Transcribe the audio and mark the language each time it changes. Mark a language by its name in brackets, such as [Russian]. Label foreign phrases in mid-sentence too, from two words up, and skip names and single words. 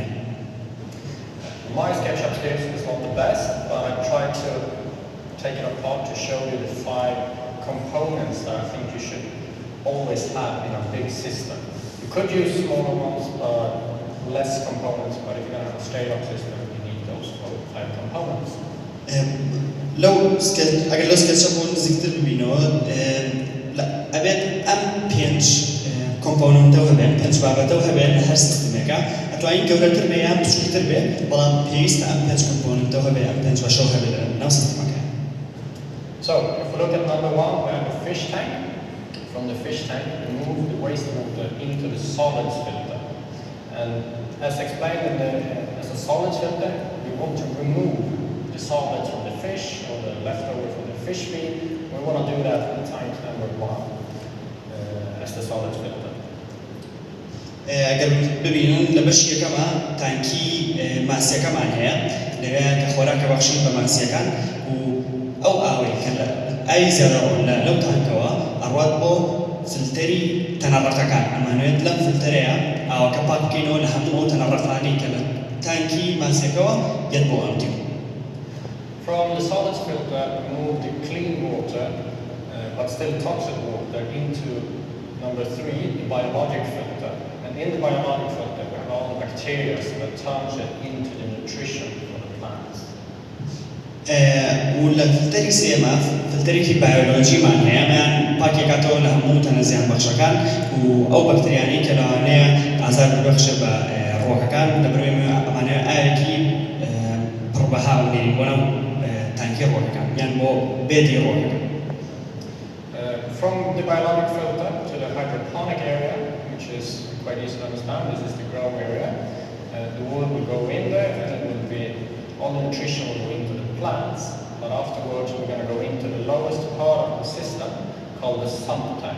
[English] My SketchUp skills is not the best, but I tried to take it apart to show you the 5 components that I think you should always have in a big system. You could use smaller ones, but less components, but if you're going to have a straight-up system, you need those 5 components. [Central Kurdish] ئەگەر لەو سکێچە بۆ نزیکتر ببینەوە ئەبێت ئەم 5 کۆمپۆنەنتە هەبێن 5 بابەتە هەبێن لە هەر سیستەمێکە ئەتوانین گەورەتر بێ یان بچووکتر بێ بەڵام پێویستە ئەم 5 کۆمپۆنەنتە هەبێ ئەم 5 بەشە هەبێت لەناو سیستەمەکە. [English] So if we look at number 1, we have the fish tank. From the fish tank, we move the wastewater into the solids filter. And as explained as a solids filter, we want to remove the solids from the fish or the leftover from the fish feed. We want to do that in tank number 1 as the solids filter. [Central Kurdish] ئەگەر ببینن لە بەش یەکەمە تانکی ماسیەکەمان هەیە لەوێ کە خۆراکە بەخشین بە ماسیەکان و ئەو ئاوەی کە ئاوی زیادە لەو تانکەوە ئەڕوات بۆ فلتەری تەنەڕەتەکان ئەمانوێت لەم فلتەرەیە ئاوەکە پاک بکەینەوە لە هەموو ئەو تەنەڕەتانەی کە لە تانکی ماسیەکەوە یەت بۆ ئەمتیو. [English] From the solids filter, we move the clean water, but still toxic water, into number 3, the biologic filter. And in the biologic filter, we have all the bacteria that turns it into the nutrition for the plants. [Central Kurdish] ولا فلتەری سێمە فلتەرێکی بایۆلۆجیمان هەیە ئەمان پاکێکاتەوە لە هەموو تەنە زیانبەخشەکان و ئەو بەکتریانەی کە لەوانەیە ئازار ببەخشێت بە ڕۆکەکان لە بەروێ ئەمانەیە ئاوێکی پڕبەها بنێرین بۆ ناو تانکی ڕۆکەکان یان بۆ بێدی ڕۆکەکان. [English] From the biologic filter to the hydroponic area, which is quite easy to understand, this is the grow area. The water will go in there and it will be, all the nutrition will go into the plants, but afterwards we're going to go into the lowest part of the system called the sump tank.